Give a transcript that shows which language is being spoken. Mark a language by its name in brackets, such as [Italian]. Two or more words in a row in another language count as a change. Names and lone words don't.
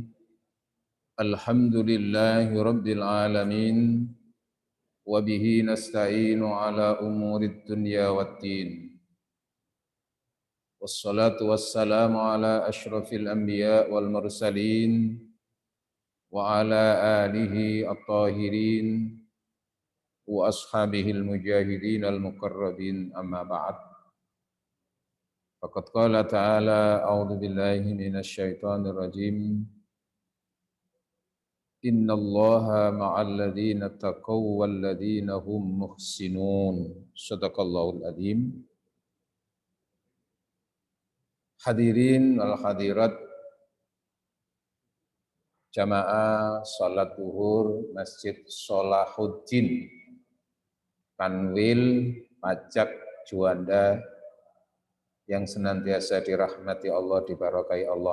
[Arabic] الحمد لله رب العالمين. وبه نستعين على أمور الدنيا والدين. والصلاة والسلام على أشرف الأنبياء والمرسلين وعلى آله الطاهرين وأصحابه المجاهدين المقربين أما بعد. فقد قال تعالى أعوذ بالله من الشيطان الرجيم. إن الله مع الذين اتقوا والذين هم محسنون. صدق الله العظيم. حاضرين والحاضرات [Indonesian] jamaah salat zuhur Masjid Sholahuddin Kanwil Pajak Juanda yang senantiasa dirahmati Allah, diberkahi Allah.